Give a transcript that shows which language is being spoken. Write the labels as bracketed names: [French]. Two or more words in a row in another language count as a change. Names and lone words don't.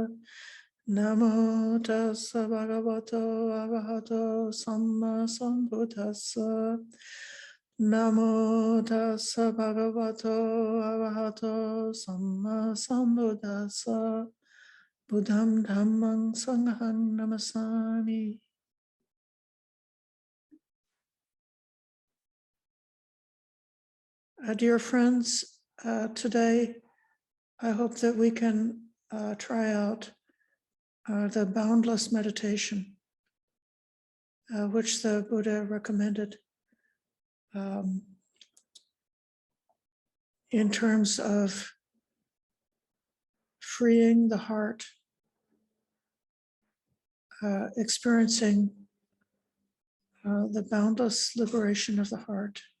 [Pali] Namo tassa bhagavato arahato samma sambuddhassa. Namo tassa bhagavato arahato samma sambuddhassa. Buddham dhammang sanghang namasami. [English] Dear friends, today I hope that we can try out the Boundless Meditation, which the Buddha recommended in terms of freeing the heart, experiencing the boundless liberation of the heart.